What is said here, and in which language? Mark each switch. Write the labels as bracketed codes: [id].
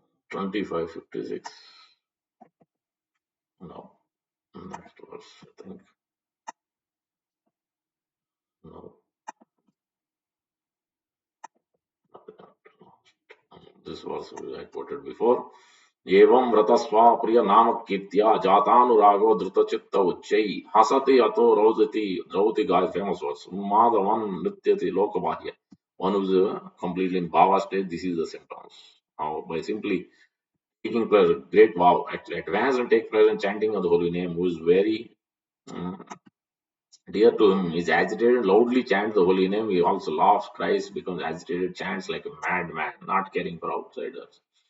[en] 25, 56. No, next verse, I think. No, not that. This verse I quoted before. [sa] एवं व्रतस्वा प्रिय नाम कीर्त्या जातानुरागो धृतचित्त उच्चै हसति अतो रोदति द्रौति गाय [en] famous verse [sa] Madhavan नृत्यति लोकबाह्य. [en] One who is completely in bhava state, this is the symptoms. How by simply taking pleasure, great vow, actually advance and take pleasure in chanting of the holy name, who is very dear to him, is agitated, loudly chants the holy name, he also laughs, cries, becomes agitated, chants like a madman, not caring for outsiders.